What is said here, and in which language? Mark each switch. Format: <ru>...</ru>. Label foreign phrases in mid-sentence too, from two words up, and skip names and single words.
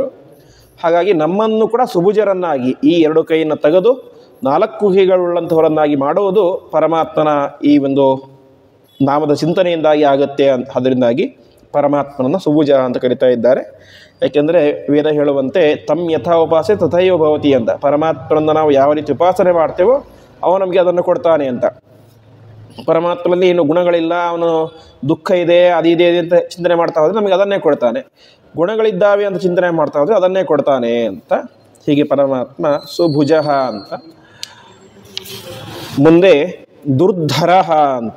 <kn>ಹಾಗಾಗಿ ನಮ್ಮನ್ನು ಕೂಡ ಸುಭುಜರನ್ನಾಗಿ, ಈ 2 ಕೈಯನ್ನು ತೆಗೆದು 4 ಕೈಗಳುಳ್ಳಂಥವರನ್ನಾಗಿ ಮಾಡುವುದು ಪರಮಾತ್ಮನ ಈ ಒಂದು ನಾಮದ ಚಿಂತನೆಯಿಂದಾಗಿ ಆಗುತ್ತೆ ಅಂತ. ಅದರಿಂದಾಗಿ ಪರಮಾತ್ಮನನ್ನು ಸುಭುಜ ಅಂತ ಕರಿತಾ ಇದ್ದಾರೆ. ಯಾಕೆಂದರೆ ವೇದ ಹೇಳುವಂತೆ</kn> <sa>ತಮ್ ಯಥಾ ಉಪಾಸೆ ತಥೈವ ಭವತಿ</sa> <kn>ಅಂತ. ಪರಮಾತ್ಮನನ್ನು ನಾವು ಯಾವ ರೀತಿ ಉಪಾಸನೆ ಮಾಡ್ತೇವೋ ಅವನು ನಮಗೆ ಅದನ್ನು ಕೊಡ್ತಾನೆ ಅಂತ. ಪರಮಾತ್ಮನಲ್ಲಿ ಏನು ಗುಣಗಳಿಲ್ಲ, ಅವನು ದುಃಖ ಇದೆ, ಅದಿದೆ ಅಂತ ಚಿಂತನೆ ಮಾಡ್ತಾ ಹೋದರೆ ನಮಗೆ ಅದನ್ನೇ ಕೊಡ್ತಾನೆ. ಗುಣಗಳಿದ್ದಾವೆ ಅಂತ ಚಿಂತನೆ ಮಾಡ್ತಾ ಹೋದರೆ ಅದನ್ನೇ ಕೊಡ್ತಾನೆ ಅಂತ. ಹೀಗೆ ಪರಮಾತ್ಮ ಸುಭುಜ ಅಂತ. ಮುಂದೆ ದುರ್ಧರ ಅಂತ.</kn>